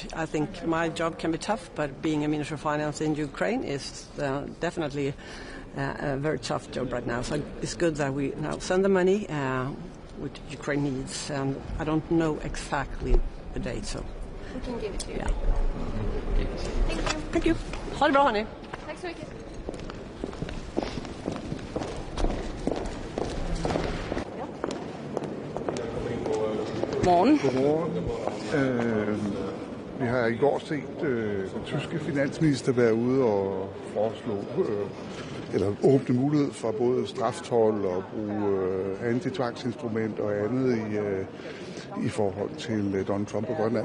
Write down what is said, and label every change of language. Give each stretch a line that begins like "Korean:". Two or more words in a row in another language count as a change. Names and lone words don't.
English: I think my job can be tough, but being a Minister of Finance in Ukraine is definitely a very tough job right now. So it's good that we now send the money which Ukraine needs, and I don't know exactly the date. So we can give it to you. Yeah. Thank you.
Swedish: Ha det bra, hörni. Tack så mycket.
Danish: Godmorgen. Vi har i går set den tyske finansminister være ude og foreslå eller åbne mulighed for både straftold og bruge antitvangsinstrument og andet i forhold til Donald Trump og Grønland.